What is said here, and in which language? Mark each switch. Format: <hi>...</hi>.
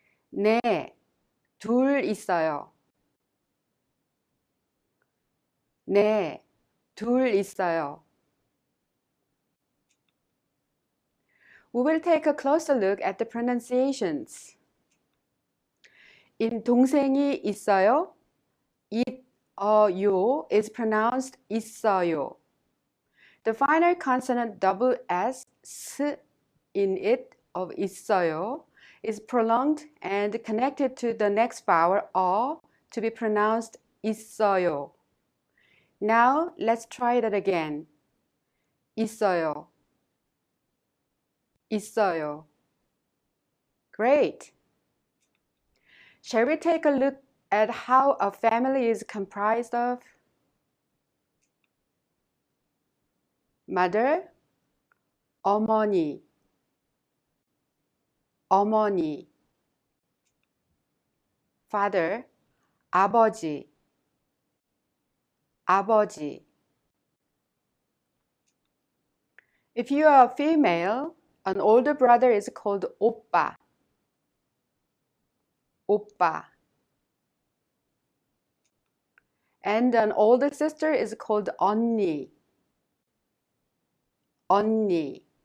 <ko>네, 둘 있어요. 네, 둘 있어요.</ko> <en>We will take a closer look at the pronunciations. In</en> <ko>동생이 있어요,</ko> <en>요 is pronounced 있어요. The final consonant double S in it of 있어요 is prolonged and connected to the next vowel to be pronounced 있어요. Now let's try that again. 있어요. 있어요. Great. Shall we take a look at how a family is comprised of? Mother, 어머니, 어머니. Father, 아버지, 아버지. If you are a female, an older brother is called 오빠, 오빠. And an older sister is called 언니, 언니.</en>